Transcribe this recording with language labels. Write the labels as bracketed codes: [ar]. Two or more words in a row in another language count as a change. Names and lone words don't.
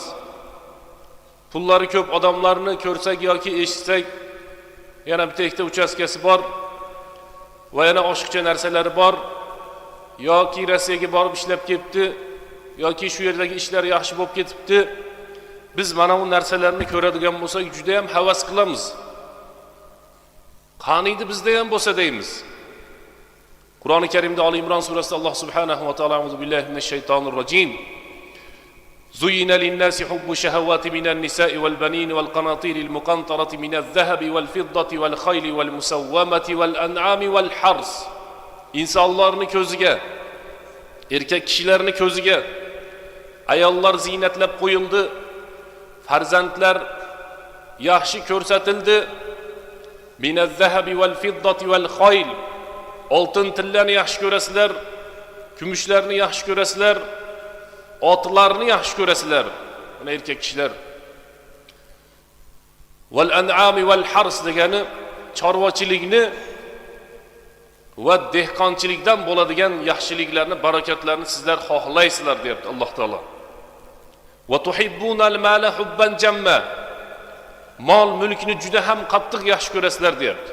[uz] Pullari ko'p odamlarni ko'rsak yoki eshitsak, yana bitta ikkita uchastkasi bor va yana oshiqcha narsalari bor, yoki Rossiyaga borib ishlab ketdi, yoki shu yerdagi ishlar yaxshi bo'lib ketibdi. Biz mana bu narsalarni ko'radigan bo'lsak, juda ham havas qilamiz. Qaniydi bizda ham bo'lsa deymiz. Qur'oni Karimda Ali Imron surasida Alloh [ar] subhanahu va taolo auzu billahi minash shaytonir rojim. زين للناس حب الشهوات من النساء والبنين والقناطير المقنطرة من الذهب والفضة والخيل والمسومة والأنعام والحرث. [uz] İnsanlarını ko'ziga, erkak kishilarni ko'ziga ayollar ziynatlab qo'yildi, farzandlar yaxshi ko'rsatildi. [ar] Minaz-zahabi wal-fiddati wal-khayl. [uz] Oltin tillarni yaxshi ko'rasizlar, kumushlarni yaxshi ko'rasizlar, otlarni yaxshi ko'rasizlar. Mana erkak kishilar. [ar] Wal-an'ami wal-hars [uz] degani chorvachilikni va dehqonchilikdan bo'ladigan yaxshiliklarni, barakatlarni sizlar xohlaysizlar deyapti Alloh taolo. [ar] Va tuhibbunal mala hubban jamma. [uz] Mol mulkni juda ham qattiq yaxshi ko'rasizlar deyapti.